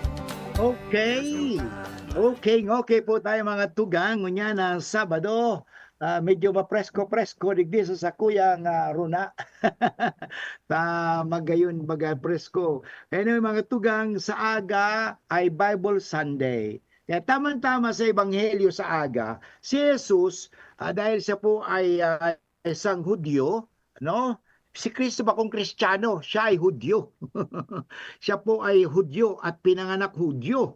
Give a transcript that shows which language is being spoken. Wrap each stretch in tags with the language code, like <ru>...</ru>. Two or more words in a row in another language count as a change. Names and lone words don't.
<tl>Okay po tayo mga tugang.</tl> <bik>Ngunya na Sabado, medyo mapresko-presko digdi sa kuyang runa. Magayon bagay presko. Anyway, mga tugang, sa aga ay Bible Sunday.</bik> <tl>Kaya tamang-tama sa Ebanghelyo sa aga, si Jesus, dahil siya po ay isang Hudyo, no? Si Kristo ba kung Kristiyano? Siya ay Hudyo. Siya po ay Hudyo at pinanganak Hudyo.</tl>